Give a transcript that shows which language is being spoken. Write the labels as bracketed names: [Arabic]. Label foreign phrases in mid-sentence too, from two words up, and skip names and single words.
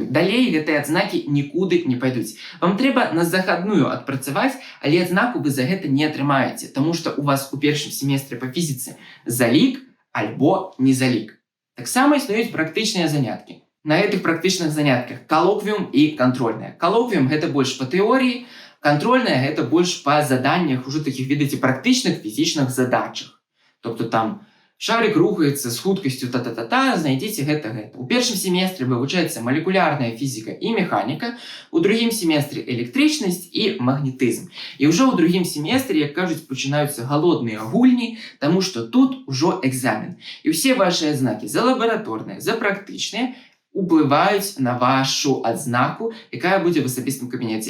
[Belarusian] Далей гэтыя адзнакі нікуды не пайдуць. Вам трэба на захадную адпрацаваць, але адзнаку вы за гэта не атрымаеце, таму што у вас у першым семестры па фізіцы залік альбо не залік. Таксама існуюць практычныя заняткі. На гэтых практычных занятках калоквіум і кантрольная. Калоквіум гэта больш па тэорыі, кантрольная гэта больш па заданнях, ужо такіх, ведаеце, практычных фізічных задачах. Тобто там шарик рухаецца з хуткасцю та-та-та-та, знайдзіце гэта. У першым семестры вывучаецца малекулярная фізіка і механіка, у другім семестры электрычнасць і магнетызм. І ўжо ў другім семестры, як кажуць, пачынаюцца галодныя гульні, таму што тут ужо экзамен. І ўсе вашы адзнакі за лабараторныя, за практычныя уплываюць на вашу адзнаку, якая будзе в асабістым кабінеце.